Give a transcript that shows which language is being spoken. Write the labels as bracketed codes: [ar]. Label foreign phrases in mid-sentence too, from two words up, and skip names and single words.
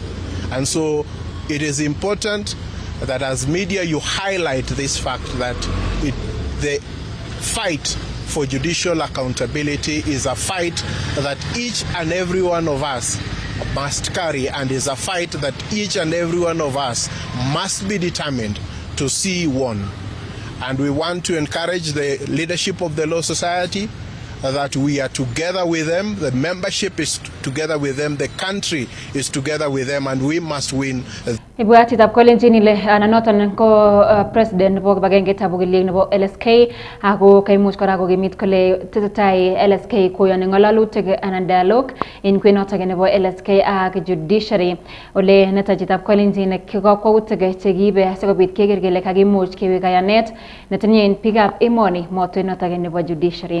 [en] And so it is important that as media you highlight this fact that the fight for judicial accountability is a fight that each and every one of us must carry, and is a fight that each and every one of us must be determined to see won. And we want to encourage the leadership of the Law Society that we are together with them, the membership is together with them, the country is together with them, and we must win. [kln] Ibwati tab kolenjin ile ananoton ko president nebo kibagengeitab okilik nebo LSK ako kaimuch kora kokimit kole tesetai LSK koyoni ngalalutik anan dialogue en kwenotok nebo LSK ak judiciary ole netajitab kolenjin kokwautik chekiibe sikobit keker kele kakimuch kewek kayanet netinyen biikab emoni motwenotok nebo judiciary.